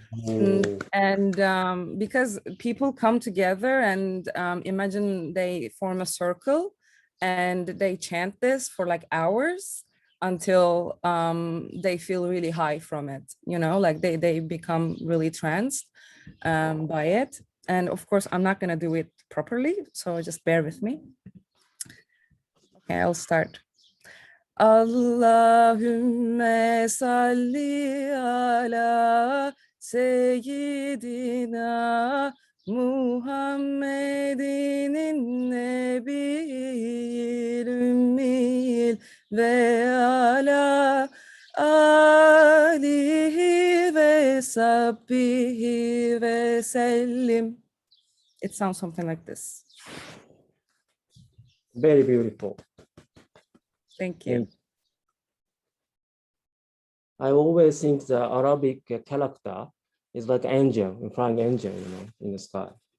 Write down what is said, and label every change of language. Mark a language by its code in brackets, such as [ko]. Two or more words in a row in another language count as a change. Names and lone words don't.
[en] And because people come together and imagine they form a circle and they chant this for like hours until they feel really high from it, you know, like they become really tranced by it. And of course, I'm not going to do it properly, so just bear with me. Okay, I'll start. [ar] اللهم صل على سيدنا محمد النبي الأمي وعلى آله وصحبه وسلم. [en] It sounds something like this. Very beautiful. Thank you. I always think the Arabic character is like angel, a flying angel, you know, in the sky.